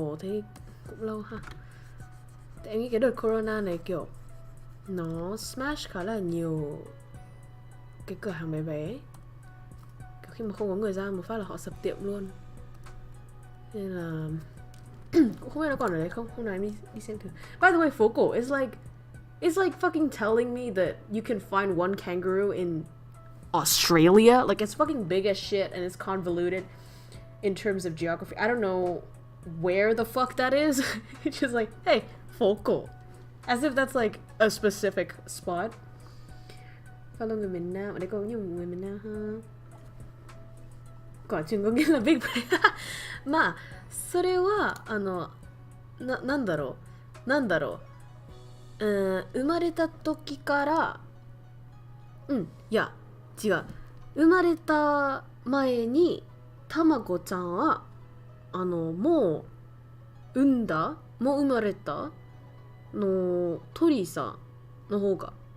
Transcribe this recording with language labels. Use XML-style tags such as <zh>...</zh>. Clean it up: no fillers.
<vi>thế cũng lâu ha. Tại em nghĩ cái đợt corona này kiểu nó smash khá là nhiều cái cửa hàng bé bé. Kiểu khi mà không có người ra một phát là họ sập tiệm luôn. Nên là cũng không biết nó còn ở đấy không. Hôm nay em đi xem thử.</vi> <en>By the way, phố cổ is like fucking telling me that you can find one kangaroo in Australia. Like, it's fucking big as shit and it's convoluted in terms of geography. I don't know where the fuck that is. It's just like, hey, phố cổ. As if that's like a specific spot.</en> <vi>Follow người miền Nam. Ở đây có nhiều người miền Nam ha. Quả chừng có nghĩa là</vi> <en>big brain.</en> <ja>まあそれはなんだろう、生まれた時からいや違う、生まれた前にたまごちゃんはもう生まれたの鳥さんの方が</ja>